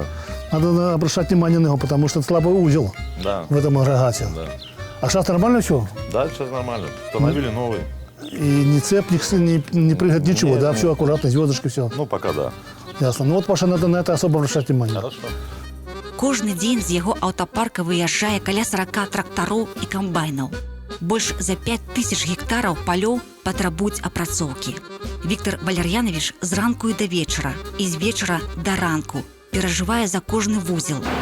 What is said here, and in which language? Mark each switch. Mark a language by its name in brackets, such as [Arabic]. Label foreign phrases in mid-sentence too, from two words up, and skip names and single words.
[Russian] Надо обращать внимание на него, потому что это слабый узел в этом агрегате. Да. А сейчас нормально все? Да, сейчас нормально. Установили новый. И ни цеп, не прыгает, ничего, Нет, да? нет. Все аккуратно, звездочки, все. Ну, пока да. Ясно. Ну вот, Паша, надо на это особо обращать внимание. Хорошо. [Belarusian] Кожны дзень з яго аўтапарка выязджае каля 40 трактароў і камбайнаў. Больш за 5000 гектараў палёў патрабуюць апрацоўкі. Віктор Валер'янович з ранку і да вечара, і з вечара да ранку перажывае за кожны вузел.